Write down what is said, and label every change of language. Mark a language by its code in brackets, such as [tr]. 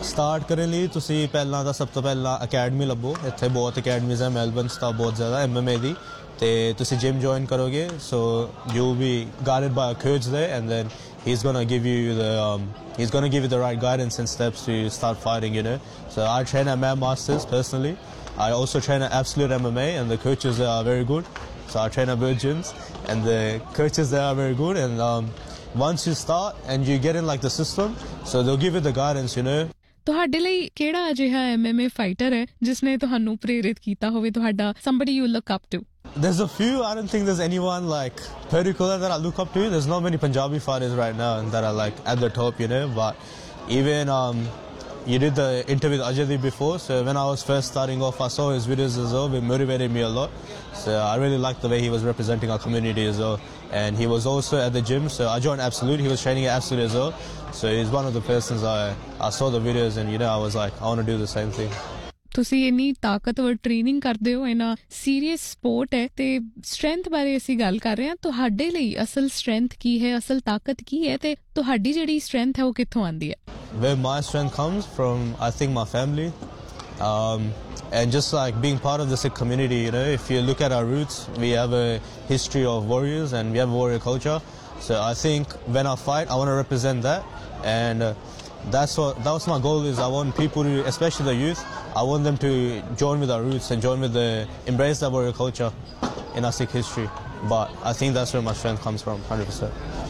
[pa] Start ਕਰਨ ਲਈ ਤੁਸੀਂ ਪਹਿਲਾਂ ਤਾਂ ਸਭ ਤੋਂ ਪਹਿਲਾਂ ਅਕੈਡਮੀ ਲੱਭੋ ਇੱਥੇ ਬਹੁਤ ਅਕੈਡਮੀਜ਼ ਆ ਮੈਲਬਨ ਤਾਂ ਬਹੁਤ ਜ਼ਿਆਦਾ MMA ਦੀ ਤੇ ਤੁਸੀਂ ਜਿਮ ਜੁਆਇਨ ਕਰੋਗੇ [en] So you we guided by a coach ਦੇ and then he is gonna give you the right guidance and steps to start fighting you know so I train at Mam Masters personally I also train at Absolute MMA and the coaches there are very good. So I train at both gyms and the coaches there are very good. And once you start and you get in like the system, so they'll give you the guidance, you know. [pa] ਤੁਹਾਡੇ ਲਈ ਕਿਹੜਾ ਅਜਿਹਾ MMA fighter ਹੈ ਜਿਸਨੇ ਤੁਹਾਨੂੰ ਪ੍ਰੇਰਿਤ ਕੀਤਾ ਹੋਵੇ ਤੁਹਾਡਾ [en] somebody you look up to? There's a few. I don't think there's anyone like particular that I look up to. There's not many Punjabi fighters right now that are like at the top, you know. But even you did the interview with Ajay Deep before, so when I was first starting off, I saw his videos as well. It motivated me a lot. So I really liked the way he was representing our community as well. And he was also at the gym, so I joined Absolute. He was training at Absolute as well. So he's one of the persons I saw the videos and, you know, I was like, I want to do the same thing. [pa] ਤੁਸੀਂ ਇੰਨੀ ਤਾਕਤਵਰ training ਕਰਦੇ ਹੋ ਇੰਨਾ serious support ਹੈ ਤੇ strength ਬਾਰੇ ਅਸੀਂ ਗੱਲ ਕਰ ਰਹੇ ਹਾਂ ਤੁਹਾਡੇ ਲਈ ਅਸਲ ਸਟਰੈਂਥ ਕੀ ਹੈ ਅਸਲ ਤਾਕਤ ਕੀ ਹੈ ਤੇ ਤੁਹਾਡੀ ਜਿਹੜੀ ਸਟਰੈਂਥ ਹੈ ਉਹ ਕਿੱਥੋਂ ਆਉਂਦੀ ਹੈ [en] Where my strength comes from, I think my family and just like being part of the Sikh community, you know, if you look at our roots, we have a history of warriors and we have a warrior culture. So I think when I fight, I want to represent that. And that was my goal is I want people, to, especially the youth, I want them to join with our roots and join with the embrace that warrior culture in our Sikh history. But I think that's where my strength comes from, 100%.